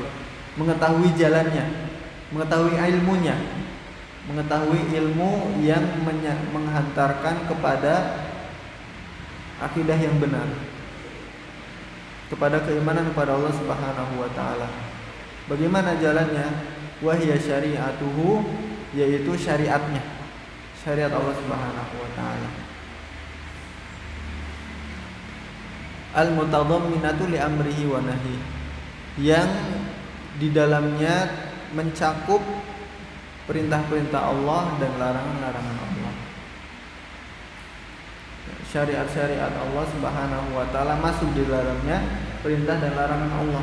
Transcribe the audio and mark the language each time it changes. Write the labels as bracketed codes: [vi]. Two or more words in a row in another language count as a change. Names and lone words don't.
[id] Mengetahui jalannya, mengetahui ilmunya, mengetahui ilmu yang menghantarkan kepada akidah yang benar, kepada keimanan kepada Allah [ar] سبحانه وتعالى. [id] Bagaimana jalannya? [ar] وهي شريعته, [id] yaitu syariatnya, syariat Allah [ar] سبحانه وتعالى. المتضمنة لأمره ونهي, [id] yang di dalamnya mencakup perintah-perintah Allah dan larangan-larangan Allah. Syariat-syariat Allah [ar] سبحانه وتعالى [id] masuk di dalamnya perintah dan larangan Allah.